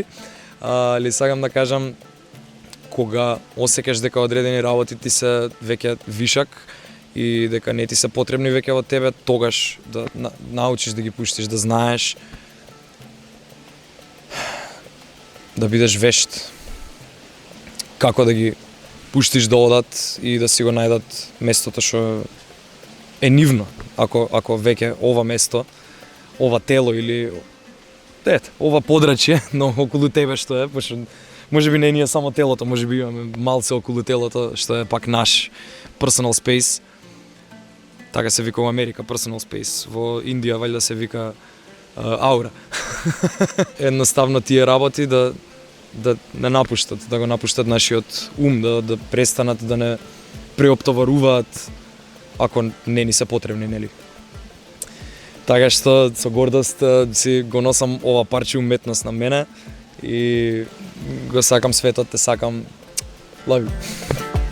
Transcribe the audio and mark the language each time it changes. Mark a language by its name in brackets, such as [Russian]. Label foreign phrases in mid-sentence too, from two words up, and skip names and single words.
[Macedonian] Али сакам да кажам, кога осеќаш дека одредени работи ти се веќе вишак и дека не ти се потребни веќе од тебе, тогаш да научиш да ги пуштиш, да знаеш, да бидеш вешт како да ги пуштиш да одат и да си го најдат местото што е нивно. Ако веќе ова место, ова тело или ова подрачје, но околу тебе што е, пошто можеби не е само телото, можеби имаме малце околу телото што е пак наш [English] personal space. [Macedonian] Така се вика во Америка [English] personal space, [Macedonian] во Индија валјда се вика аура. Едноставно тие работи да не напуштат, да го напуштат нашиот ум, да престанат да не преоптоваруваат ако не ни се потребни, нели? Така што со гордост си го носам ова парче уметност на мене и го сакам светот, те сакам. [English] Love you.